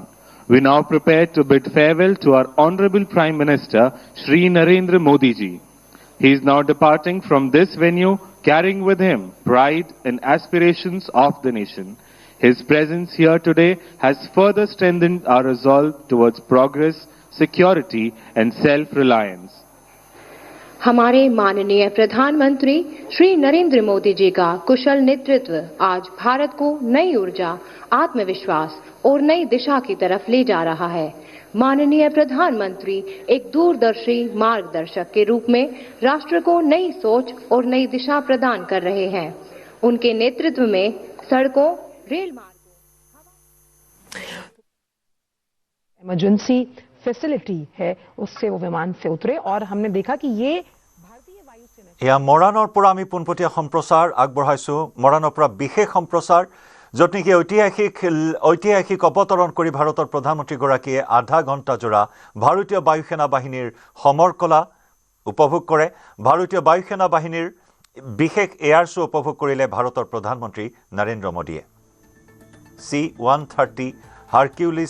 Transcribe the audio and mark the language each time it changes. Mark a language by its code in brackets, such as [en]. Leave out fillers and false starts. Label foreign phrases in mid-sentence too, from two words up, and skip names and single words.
[en] We now prepare to bid farewell to our Honorable Prime Minister, Shri Narendra Modi ji. He is now departing from this venue, carrying with him pride and aspirations of the nation. His presence here today has further strengthened our resolve towards progress, security and self-reliance. [hi] हमारे माननीय प्रधानमंत्री श्री नरेंद्र मोदी जी का कुशल नेतृत्व आज भारत को नई ऊर्जा, आत्मविश्वास और नई दिशा की तरफ ले जा रहा है। माननीय प्रधानमंत्री एक दूरदर्शी मार्गदर्शक के रूप में राष्ट्र को नई सोच और नई दिशा प्रदान कर रहे हैं। उनके नेतृत्व में सड़कों, रेल मार्गों, [en] emergency facility [hi] है उससे वो विमान से उतरे और हमने देखा कि ये भारतीय वायुसेना [as] या मरानर পৰা আমি পোনপটীয়া সম্প্ৰচাৰ আগবঢ়াইছো মৰানৰ পৰা বিশেষ সম্প্ৰচাৰ য'ত নেকি ঐতিহাসিক অৱতৰণ কৰি ভাৰতৰ প্ৰধানমন্ত্ৰীগৰাকীয়ে আধা ঘণ্টা জোৰা ভাৰতীয় বায়ুসেনা বাহিনীৰ সমৰকলা উপভোগ কৰে ভাৰতীয় বায়ুসেনা বাহিনীৰ বিশেষ [en] air show' [as] উপভোগ কৰিলে ভাৰতৰ প্ৰধানমন্ত্ৰী নৰেন্দ্ৰ মোদীয়ে C-130 হাৰকিউলিছ